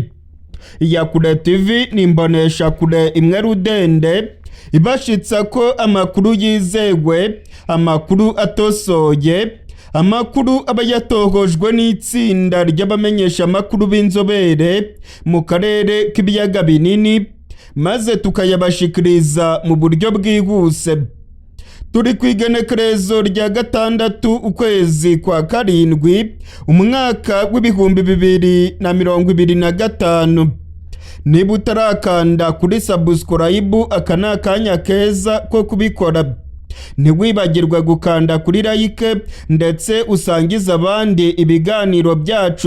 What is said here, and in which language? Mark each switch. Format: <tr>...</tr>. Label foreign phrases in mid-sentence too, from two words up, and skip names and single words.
<rn>Iyakure TV ni imbonesha kure imwe rudende ibashitsa ko amakuru yizewe, amakuru atosoye, amakuru aba yatohojwe n'itsinda ry'abamenyesha amakuru b'inzobere mu karere k'ibiyaga binini, maze tukayabashikiriza mu buryo bwihuse. Turi kwigenekerezo rya 6 ukwezi kwa karindwi umwaka w'ibihumbi 2025. Niba utarakanda kuri subscribe, aka ni akanya keza ko kubikora. Ntiwibagirwe gukanda kuri like ndetse usangiza abandi ibiganiro byacu.</rn>